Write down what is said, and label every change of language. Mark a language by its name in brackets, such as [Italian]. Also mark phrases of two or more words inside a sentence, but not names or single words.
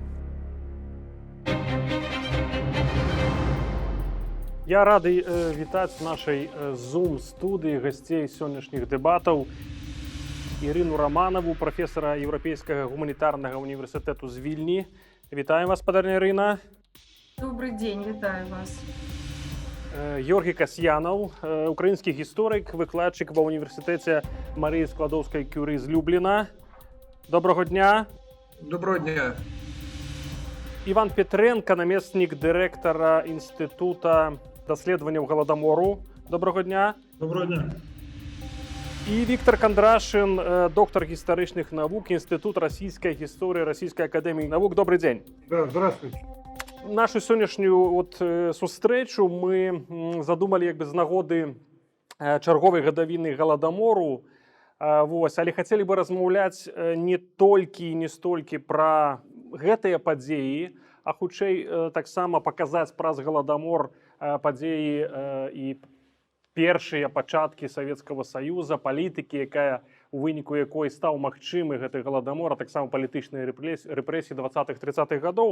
[Belarusian] Я рады вітаць в нашай Zoom-студыі гасцей сённяшніх дэбатаў Ірыну Раманаву, прафесара Еўрапейскага гуманітарнага універсітэту з Вільні. Вітаем вас, спадарня Ірына. [Russian] Добрый день, [Belarusian] вітаю вас. Георгій Касьянаў, украінскі гісторык, выкладчык ва універсітэце Марыі Складоўскай-Кюры з Любліна. [Ukrainian] Доброго дня. Доброго дня. [Belarusian] Іван Петренка, намеснік дырэктара Інстытута даследаванняў галадамору. [Ukrainian] Доброго дня. Доброго дня. [Russian] И Виктор Кондрашин, доктор исторических наук, Институт российской истории Российской академии наук. Добрый день. Да, здравствуйте. [Belarusian] Нашу сённяшнюю сустрэчу мы задумалі з нагоды чарговай гадавіны галадамору. Але хацелі бы размаўляць не толькі і не столькі пра гэтыя падзеі, а хутчэй таксама паказаць праз галадамор падзеі і першыя пачаткі Савецкага Саюза, палітыкі, якая у выніку якой стаў магчымы гэты галадамор, а таксама палітычныя рэпрэсіі 20-30-х гадоў.